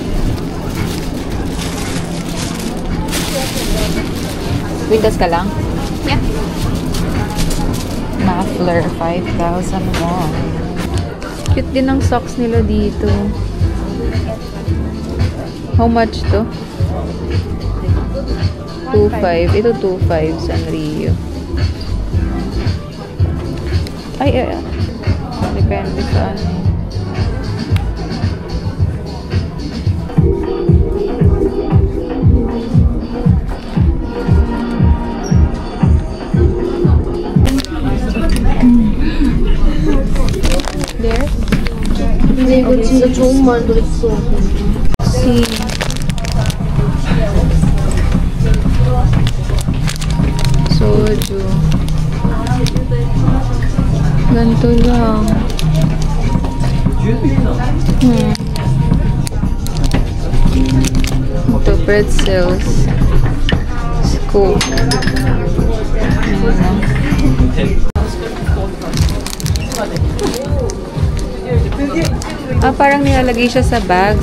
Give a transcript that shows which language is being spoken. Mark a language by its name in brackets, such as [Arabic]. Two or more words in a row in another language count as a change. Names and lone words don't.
[Filipino] Witas ka lang? [English] Yeah. Muffler, 5,000 won. [Filipino] Cute din ang socks nila dito. [English] How much to? 2,500. [Filipino] Ito 2,500 Sanrio. Ay. Depende sa ano. [English] There? [Korean] 근데 이거 진짜 좋은 말도 있어. [English] See. Soju. [Filipino] Ganito lang. Ito, pretzels. Scoop. Parang nilalagay siya sa bags.